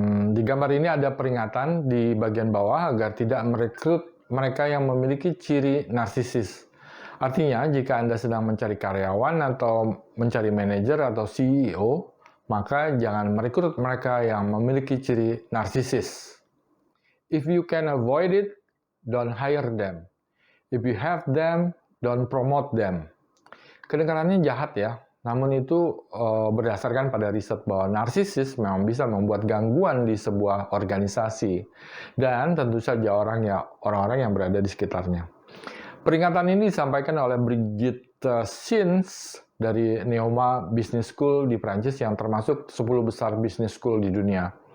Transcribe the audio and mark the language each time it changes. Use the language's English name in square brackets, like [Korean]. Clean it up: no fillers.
[Indonesian] Di gambar ini ada peringatan di bagian bawah agar tidak merekrut mereka yang memiliki ciri narsisis. Artinya, jika Anda sedang mencari karyawan atau mencari manajer atau CEO, maka jangan merekrut mereka yang memiliki ciri narsisis. [English] If you can avoid it, don't hire them. If you have them, don't promote them. [Indonesian] Kedengarannya jahat ya, namun itu berdasarkan pada riset bahwa narsisis memang bisa membuat gangguan di sebuah organisasi dan tentu saja orang-orang yang berada di sekitarnya. Peringatan ini disampaikan oleh Brigitte Sins dari Neoma Business School di Prancis yang termasuk 10 besar business school di dunia.